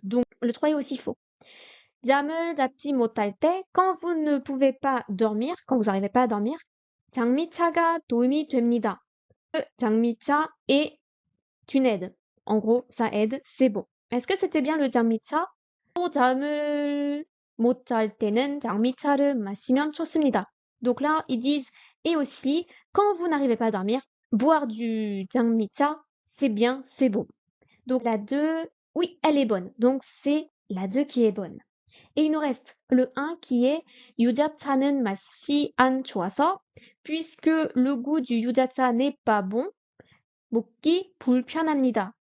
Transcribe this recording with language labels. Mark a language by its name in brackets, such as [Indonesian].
[French] Donc, le 3 est aussi faux. [Korean] 잠을 잡지 못할 때, [French] quand vous ne pouvez pas dormir, quand vous n'arrivez pas à dormir, [Korean] 장미차가 도움이 됩니다. [French] 장미차 est une aide. En gros, ça aide, c'est bon. Est-ce que c'était bien le 장미차? [Korean] 또 잠을 못 잘 때는 장미차를 마시면 좋습니다. [French] Donc là, ils disent, et aussi, quand vous n'arrivez pas à dormir, boire du 장미차, c'est bien, c'est bon. Donc la 2, oui, elle est bonne. Donc c'est la 2 qui est bonne. Et il nous reste le 1 qui est [Korean] 유자차는 맛이 안 좋아서, [French] puisque le goût du 유자차 n'est pas bon, [Korean] 먹기 불편합니다.